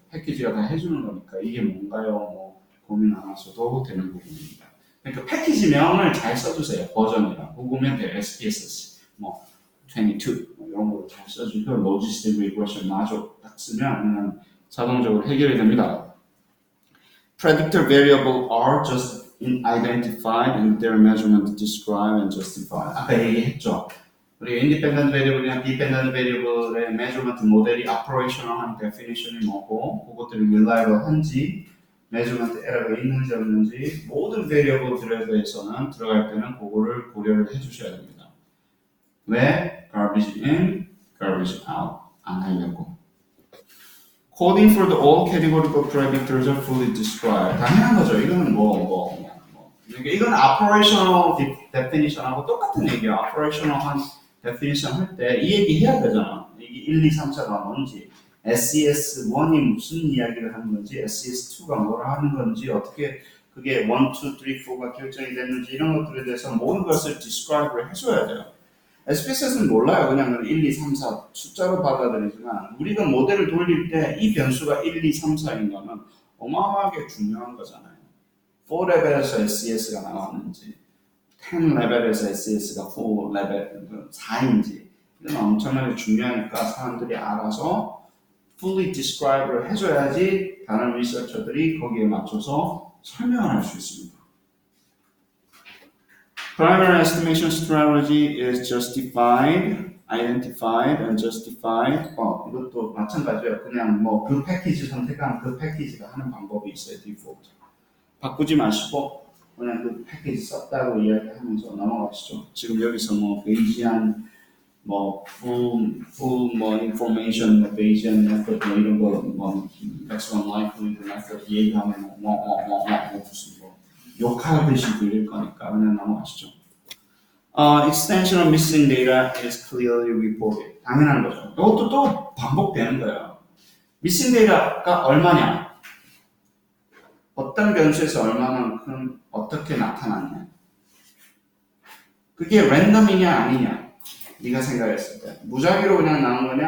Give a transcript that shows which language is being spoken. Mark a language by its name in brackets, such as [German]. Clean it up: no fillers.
[Korean] 패키지가 다 해주는 거니까 이게 뭔가요? 뭐 고민 안 하셔도 되는 부분입니다. 그러니까 패키지명을 잘 써주세요. 버전이랑 보면 돼요. SPSS 뭐 22 뭐 이런 거 잘 써주고 logistic regression 마저 딱 쓰면 그냥 자동적으로 해결이 됩니다. [English] Predictor variable are just identified and their measurement described and justified. [Korean] 아까 얘기했죠. 우리 independent variable이나 dependent variable의 measurement 모델이 operational한 definition이 뭐고 그것들이 reliable한지 measurement error가 있는지 없는지 모든 variable들에 대해서는 들어갈 때는 그거를 고려를 해주셔야 됩니다. 왜? [English] garbage in, garbage out [Korean] 안 하려고. [English] Coding for the all categorical predictors are fully described. [Korean] 당연한 거죠. 이거는 이건 operational definition하고 똑같은 얘기예요. operational한 definition 할 때 이 얘기 해야 되잖아. 이게 1, 2, 3, 4가 뭔지, SES1이 무슨 이야기를 하는 건지, SES2가 뭘 하는 건지, 어떻게 그게 1, 2, 3, 4가 결정이 됐는지 이런 것들에 대해서 모든 것을 describe를 해줘야 돼요. SPSS는 몰라요. 그냥 1, 2, 3, 4 숫자로 받아들이지만 우리가 모델을 돌릴 때 이 변수가 1, 2, 3, 4인 거는 어마어마하게 중요한 거잖아요. 4레벨에서 SES가 나왔는지 10레벨에서 SES가 4레벨 4인지 이건 엄청나게 중요하니까 사람들이 알아서 fully describe를 해줘야지 다른 리서처들이 거기에 맞춰서 설명을 할 수 있습니다. [English] Primary estimation strategy is justified, identified, and justified. [Korean] 이것도 마찬가지예요. 그냥 뭐 그 패키지 선택한 그 패키지가 하는 방법이 있어요. 디폴트. 바꾸지 마시고 그냥 그 패키지 썼다고 이야기하면서 넘어가시죠. 지금 여기서 뭐 베이지안, 뭐 full 뭐 information, 뭐 베이지안 method 뭐 이런 거 뭐 maximum likelihood method 얘기하면 무슨 뭐 욕하듯이 들릴 거니까 그냥 넘어가시죠. [English] Extension of missing data is clearly reported. [Korean] 당연한 거죠. 이것도 또 반복되는 거예요. missing data가 얼마냐? 어떤 변수에서 얼마만큼 어떻게 나타났냐? 그게 랜덤이냐 아니냐? 네가 생각했을 때 무작위로 그냥 나온 거냐?